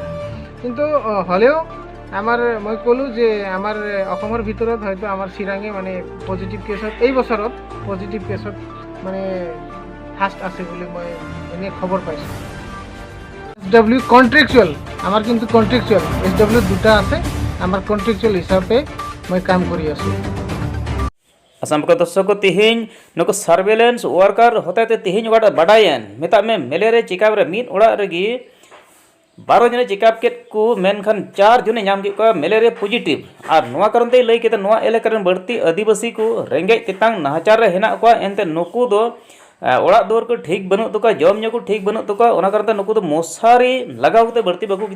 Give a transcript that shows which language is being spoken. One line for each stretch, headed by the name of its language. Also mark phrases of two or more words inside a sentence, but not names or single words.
Assamese: কিন্তু হ'লেও আমাৰ মই ক'লোঁ যে আমাৰ অসমৰ ভিতৰত হয়তো আমাৰ চিৰাঙে মানে পজিটিভ কেছত এই বছৰত পজিটিভ কেছত মানে ফাৰ্ষ্ট আছে বুলি মই এনেই খবৰ পাইছোঁ। SW কণ্ট্ৰেকচুৱেল, আমাৰ কিন্তু কণ্ট্ৰেকচুৱেল SW 2টা আছে, আমাৰ কণ্ট্ৰেকচুৱেল হিচাপে মই কাম কৰি আছোঁ।
Santali: आसाम का दर्शक को तिहिन नको सर्वेलेंस वर्कर होते ते तिहिन वाडा बडायन मेता में मेलेरिया चिकाब रे मीट ओड़ा रेगी 12 जने चिकाब केट को मेनखान 4 जने नाम के को मेलेरिया पॉजिटिव और नोआ कारण ते लई केते नोआ एलेकर बढ़ती आदिवासी को रेंगे तितांग नाचार रे हेना को एनते नुकु दो ओड़ा दूर को ठीक बनु तो जम को ठीक बनु तो ओना करते नुकु तो मशारी लगावते बढ़ती बाकू गिति